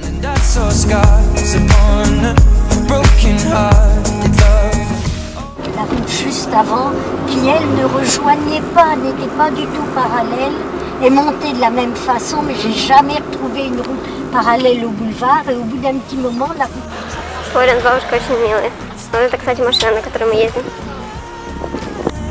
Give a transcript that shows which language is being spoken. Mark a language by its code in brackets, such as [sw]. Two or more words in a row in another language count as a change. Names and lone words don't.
[fr] La route juste avant, qui elle ne rejoignait pas, n'était pas du tout parallèle, et montait de la même façon, mais j'ai jamais retrouvé une route parallèle au boulevard, et au bout d'un petit moment, la route... [ru] Флориан с бабушкой очень милые. Вот это, кстати, машина, на которой мы ездим.